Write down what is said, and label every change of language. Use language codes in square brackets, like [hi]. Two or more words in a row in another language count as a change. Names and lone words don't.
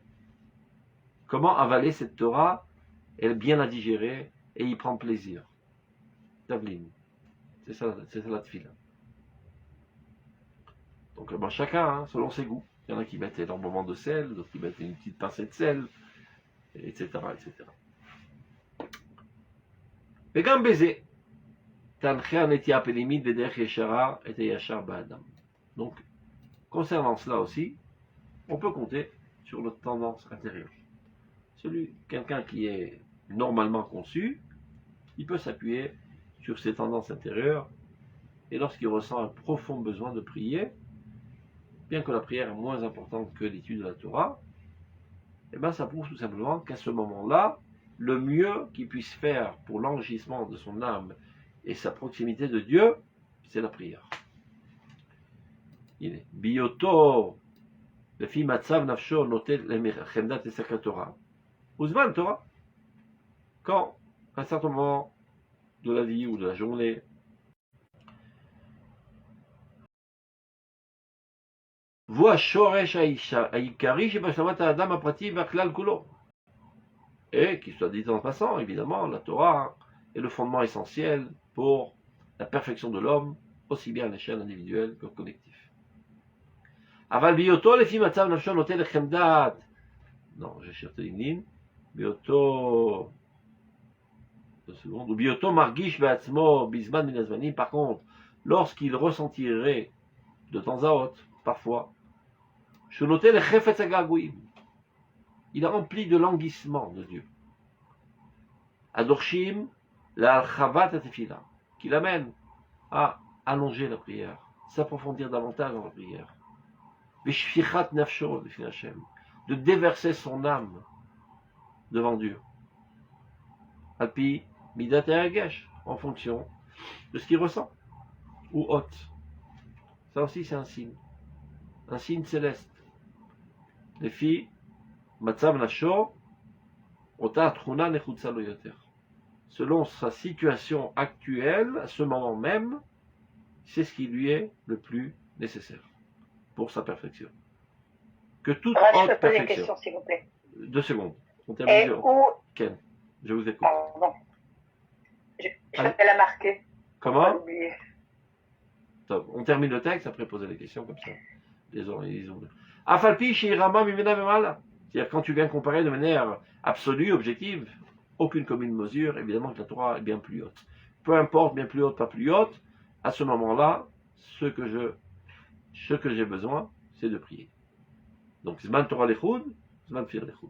[fr] Comment avaler cette Torah et bien la digérer et y prendre plaisir. Tavlin. C'est ça la tefila. Donc chacun, hein, selon ses goûts. Il y en a qui mettent énormément de sel, d'autres qui mettent une petite pincée de sel, etc. etc. [he] וגם בזה, תנחה הנטייה הפנימית בדרך ישרה את הישר באדם. [fr] Donc, concernant cela aussi, on peut compter sur notre tendance intérieure. Quelqu'un qui est normalement conçu, il peut s'appuyer sur ses tendances intérieures, et lorsqu'il ressent un profond besoin de prier, bien que la prière est moins importante que l'étude de la Torah, eh bien ça prouve tout simplement qu'à ce moment-là, le mieux qu'il puisse faire pour l'enrichissement de son âme et sa proximité de Dieu, c'est la prière. [he] הנה, בהיותו לפי מצב נפשו נוטה לחמדת עסק התורה, הוזמן תורה. [fr] Quand, à un certain moment de la vie ou de la journée, voit [he] השורש העיקרי שבהשלמת האדם הפרטי והכלל כולו. [fr] Et, qui soit dit en passant, évidemment, la Torah est le fondement essentiel pour la perfection de l'homme, aussi bien à l'échelle individuelle que collective. [he] אבל בהיותו לפי מצב נפשו נוטה לחמדת, [fr] non, je cherche une ligne, [he] בהיותו, ובהיותו מרגיש בעצמו בזמן מן הזמנים, [fr] par contre, lorsqu'il ressentirait de temps à autre, parfois, [he] שהוא נוטה לחפץ הגעגועים, [fr] il est rempli de languissement de Dieu. [he] הדורשים להרחבת התפילה, [fr] qui l'amène à allonger la prière, s'approfondir davantage dans la prière. [he] ושפיכת נפשו לפני השם, [fr] de déverser son âme devant Dieu. [he] על פי מידת הרגש, [fr] en fonction de ce qu'il ressent, ou haute. Ça aussi c'est un signe céleste. [he] לפי מצב נפשו, אותה התכונה נחוצה לו יותר. [fr] Selon sa situation actuelle, à ce moment même, c'est ce qui lui est le plus nécessaire pour sa perfection. Que toute autre perfection. Question, s'il vous plaît. 2 secondes. On termine. Ken, je vous écoute. Pardon. Je vais la marquer. Comment? On termine le texte, après poser les questions comme ça. Les ont. [he] אף על פי שרמה ממנה ומעלה. [fr] C'est-à-dire quand tu viens comparer de manière absolue, objective, aucune commune mesure, évidemment que la Torah est bien plus haute. Peu importe, bien plus haute, pas plus haute, à ce moment-là, ce que j'ai besoin, c'est de prier. Donc, [he] זמן תורה לחוד, זמן תפילה לחוד.